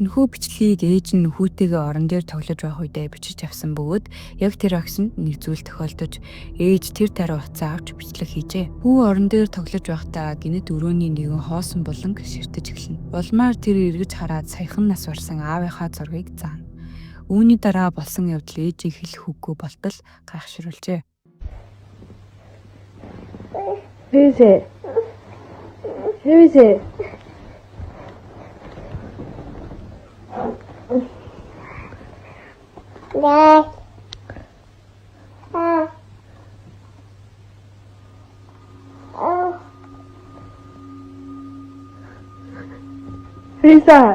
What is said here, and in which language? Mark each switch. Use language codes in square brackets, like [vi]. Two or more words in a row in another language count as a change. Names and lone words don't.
[mn] Энэхүү бичлэгийг ээж нь хүүтэйгээ орон дээр тоглож байх үедээ бичиж авсан бөгөөд яг тэр агшинд нэг зүйл тохиолдож ээж тэр тариу утсаа авч бичлэг хийжээ. Хүү орон дээр тоглож байхдаа гинэт өрөөний нэгэн хоосон булан ширтэж эхэлнэ. Улмаар тэр эргэж хараад саяхан нас барсан аавынхаа зургийг заана. Үүний дараа болсон явдал ээжийг хэлэх үггүй болтол гайхшруулжээ. [en] Who is it? Who is it? No. Who's that?